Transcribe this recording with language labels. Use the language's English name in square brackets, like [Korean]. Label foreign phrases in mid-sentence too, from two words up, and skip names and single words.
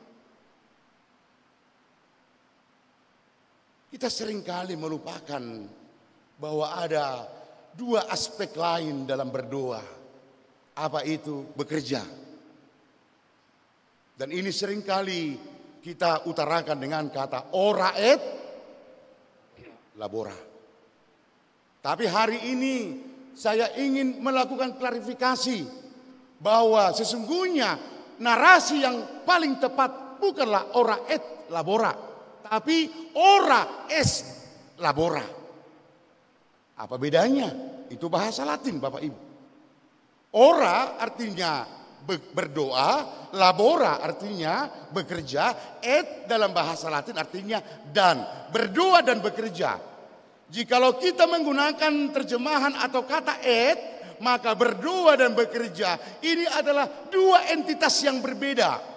[Indonesian] Kita seringkali melupakan bahwa ada dua aspek lain dalam berdoa. Apa itu? Bekerja. Dan ini seringkali kita utarakan dengan kata [Latin] ora et labora. [Indonesian] Tapi hari ini saya ingin melakukan klarifikasi bahwa sesungguhnya narasi yang paling tepat bukanlah [Latin] ora et labora, [Indonesian] tapi [Latin] ora est labora. [Indonesian] Apa bedanya? Itu bahasa Latin Bapak Ibu. Ora artinya berdoa, labora artinya bekerja, et dalam bahasa Latin artinya dan. Berdoa dan bekerja. Jikalau kita menggunakan terjemahan atau kata et, maka berdoa dan bekerja ini adalah dua entitas yang berbeda.